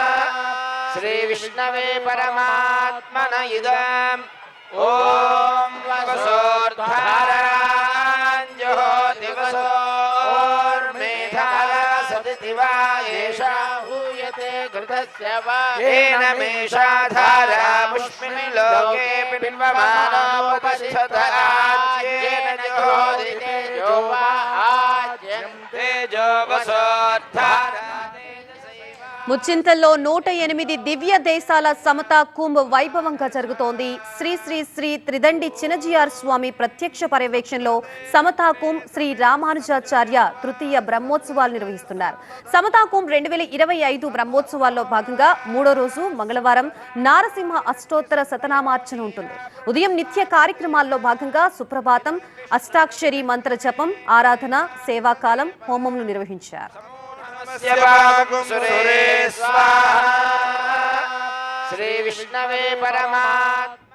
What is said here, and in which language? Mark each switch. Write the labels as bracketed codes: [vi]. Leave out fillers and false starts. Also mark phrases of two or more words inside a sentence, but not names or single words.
[sa] श्री विष्णवे परमात्मन इदम् ॐ वसोर्धाराञ्जहोति वसोर्मेधा सदिति वा एषा हूयते घृतस्य वा येन मेषाधारा पुष्मिन् लोके पिन्वमानोपतिष्ठतराज्येन जोदिते तेजो वा आज्यं तेजो वसोर्धारा। [te] ముచింతల్లో 108 దివ్య దేశాల సమతా కుంభ్ వైభవంగా జరుగుతోంది. శ్రీ శ్రీ శ్రీ త్రిదండి చినజియార్ స్వామి ప్రత్యక్ష పర్యవేక్షణలో సమతా కుంభ్ శ్రీ రామానుజాచార్య తృతీయ బ్రహ్మోత్సవాలు నిర్వహిస్తున్నారు. సమతా కుంభ్ 2025 బ్రహ్మోత్సవాల్లో భాగంగా మూడో రోజు మంగళవారం నారసింహ అష్టోత్తర శతనామార్చన ఉంటుంది. ఉదయం నిత్య కార్యక్రమాల్లో భాగంగా సుప్రభాతం, అష్టాక్షరి మంత్ర జపం, ఆరాధన, సేవాకాలం, హోమములు నిర్వహించారు. [sa] श्री विष्णवे परमात्मा